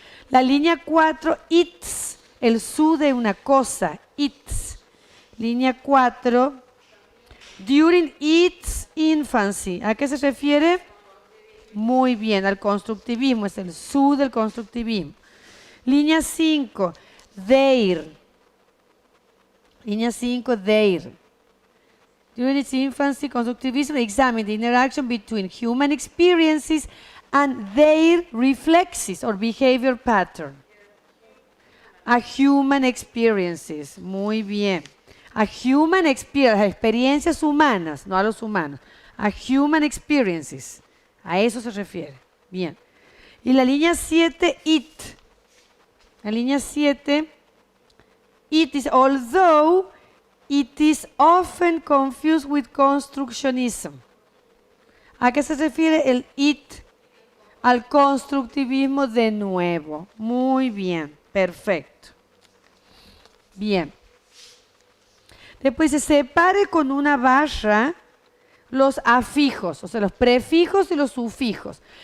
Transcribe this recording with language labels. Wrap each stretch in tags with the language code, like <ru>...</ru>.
<es>La línea 4, it's, el su de una cosa.</es> <en>It's.</en> <es>Línea 4,</es> <en>during its infancy. ¿A qué se refiere? Muy bien, al constructivismo. Es el su del constructivismo.</en> <es>Línea 5, their. Línea 5, their.</es> <en>During its infancy, constructivism examined the interaction between human experiences and their reflexes or behavior pattern. A human experiences.</en> <es>Muy bien.</es> <en>A human experience,</en> <es>a experiencias humanas, no a los humanos.</es> <en>A human experiences.</en> <es>A eso se refiere. Bien. Y la línea 7, it. La línea 7,</es> <en>it is, although it is often confused with constructionism.</en> <es>¿A qué se refiere el it? Al constructivismo de nuevo. Muy bien, perfecto. Bien. Después se separe con una barra los afijos, o sea, los prefijos y los sufijos.</es>